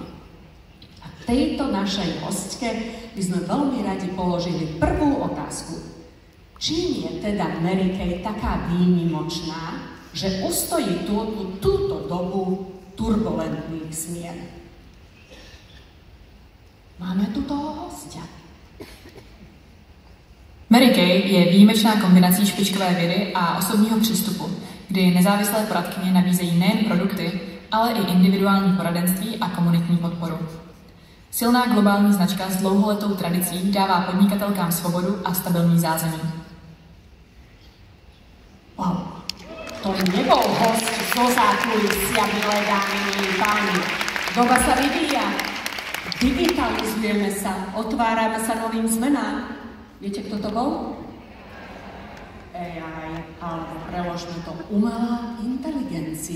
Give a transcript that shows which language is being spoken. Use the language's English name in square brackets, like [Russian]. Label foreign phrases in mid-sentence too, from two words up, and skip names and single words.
[Slovak] A tejto našej hostke by sme veľmi radi položili prvú otázku. Čím je teda Mary Kay taká výnimočná, že ustojí túto dobu turbulentných zmien? Máme tu toho hostia. [Czech] Mary Kay je výjimečná kombinací špičkové vědy a osobního přístupu, kdy nezávislé poradkyně nabízejí nejen produkty, ale i individuální poradenství a komunitní podporu. Silná globální značka s dlouholetou tradicí dává podnikatelkám svobodu a stabilní zázemí. [Slovak] Wow, to nebol host zo zákulisia, milé dámy, milí páni. Doba sa vyvíja, digitalizujeme sa, otvárame sa novým zmenám. Viete, kto to bol? AI, alebo preložme to umelá inteligencia.